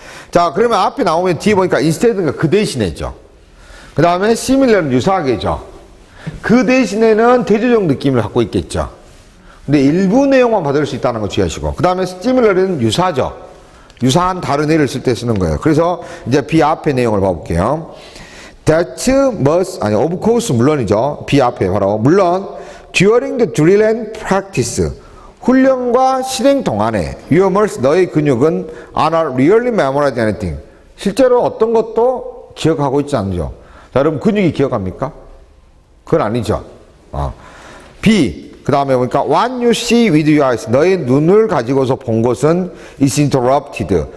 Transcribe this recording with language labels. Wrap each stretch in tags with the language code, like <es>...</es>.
<ko>자, 그러면 앞에 나오면 뒤에 보니까 instead가 그 대신에죠. 그 다음에 similar는 유사하게죠. 그 대신에는 대조적 느낌을 갖고 있겠죠. 근데 일부 내용만 받을 수 있다는 거 주의하시고. 그 다음에 similar은 유사죠. 유사한 다른 애를 쓸 때 쓰는 거예요. 그래서 이제 B 앞에 내용을 봐볼게요.</ko> <en>That must, of course,</en> <ko>물론이죠. B 앞에 바로. 물론,</ko> <en>during the drill and practice.</en> <ko>훈련과 실행 동안에</ko> <en>your muscles,</en> <ko>너의 근육은</ko> <en>are not really memorizing anything.</en> <ko>실제로 어떤 것도 기억하고 있지 않죠. 자, 여러분 근육이 기억합니까? 그건 아니죠. B. 그 다음에 보니까</ko> <en>what you see with your eyes.</en> <ko>너의 눈을 가지고서 본 것은</ko> <en>is interrupted.</en>